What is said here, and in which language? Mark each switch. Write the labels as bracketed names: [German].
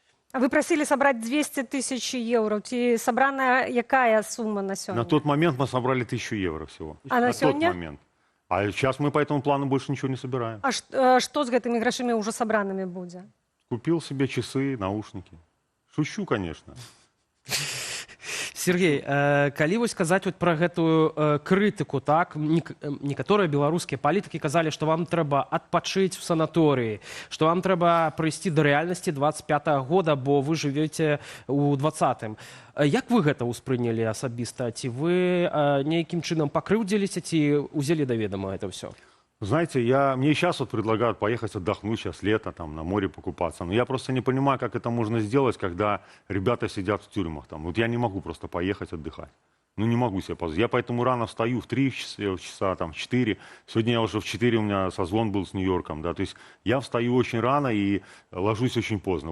[Russian] А вы просили собрать 200 тысяч евро. [Belarusian] Ці собрана якая сумма на сегодня? [Russian] На тот момент мы собрали 1000 евро всего. А на сегодня? Тот момент. А сейчас мы по этому плану больше ничего не собираем. А что с [Belarusian] гэтымі грошамі [Russian] уже собранными будет? Купил себе часы, наушники. Шучу, конечно. [Belarusian] Сергей, калі вось казаць вот пра гэтую крытыку, так, некаторыя беларускія палітыкі казалі, што вам трэба адпачыць в санаторыі, што вам трэба прыйсці да рэальнасці 25-го года, бо вы жывеце ў 20-м. Як вы гэта ўспрынялі асабіста? Ці вы нейкім чынам пакрыўдзіліся, ці ўзялі да ведама гэта ўсё? [Russian] Знаете, мне сейчас вот предлагают поехать отдохнуть, сейчас лето, там, на море покупаться. Но я просто не понимаю, как это можно сделать, когда ребята сидят в тюрьмах. Там. Вот я не могу просто поехать отдыхать. Ну, не могу себе позволить. Я поэтому рано встаю в 3 часа, там, в 4. Сегодня я уже в 4, у меня созвон был с Нью-Йорком, да. То есть я встаю очень рано и ложусь очень поздно.